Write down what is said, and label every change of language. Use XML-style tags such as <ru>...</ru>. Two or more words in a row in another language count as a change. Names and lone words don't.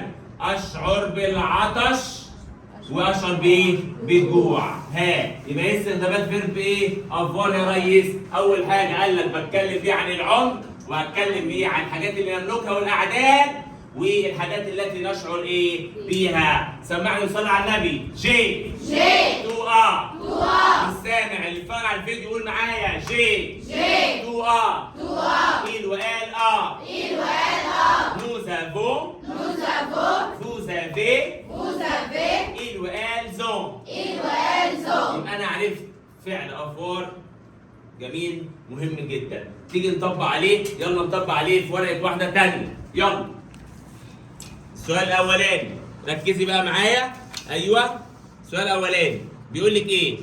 <ar>اشعر بالعطش. واشعر بايه؟ بالجوع. ها يبقى ايه استخدامات فيرب ايه؟ افوار يا ريس. اول حاجه قال لك بتكلم فيه عن العمر، وهتكلم ايه؟ عن الحاجات اللي نملكها والاعداد، والحاجات التي نشعر ايه؟ بيها. سمعني وصلي على النبي.</ar> <fr>جي جي. tu as tu as.</fr> <ar>السامع اللي اتفرج على الفيديو يقول معايا جي</ar> <fr>جي. tu as tu as. il et elle a il et elle a. nous avons Nous avons. vous avez Vous avez. ils et elles ont. ils et elles ont.</fr> <ar>يبقى انا عرفت فعل افوار جميل مهم جدا. تيجي نطبق عليه. يلا نطبق عليه في ورقه واحده ثانيه. يلا السؤال الاولاني ركزي بقى معايا. ايوه السؤال الاولاني بيقول لك ايه؟</ar>